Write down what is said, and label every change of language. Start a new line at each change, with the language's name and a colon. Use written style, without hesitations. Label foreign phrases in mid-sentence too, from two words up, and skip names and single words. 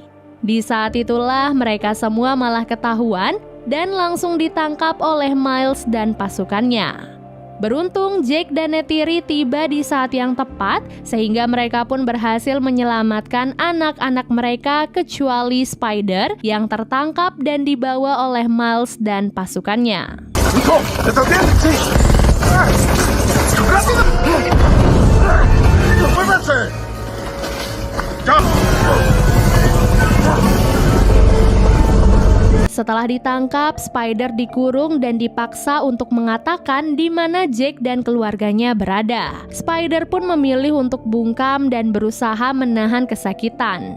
Indonesian: Di saat itulah mereka semua malah ketahuan dan langsung ditangkap oleh Miles dan pasukannya. Beruntung Jake dan Neytiri tiba di saat yang tepat sehingga mereka pun berhasil menyelamatkan anak-anak mereka kecuali Spider yang tertangkap dan dibawa oleh Miles dan pasukannya.
Spanish: ¡Hijo! ¿Estás bien? Sí. ¡Rápido! ¡Muévanse! ¡Ya!
Indonesian: Setelah ditangkap, Spider dikurung dan dipaksa untuk mengatakan di mana Jake dan keluarganya berada. Spider pun memilih untuk bungkam dan berusaha menahan kesakitan.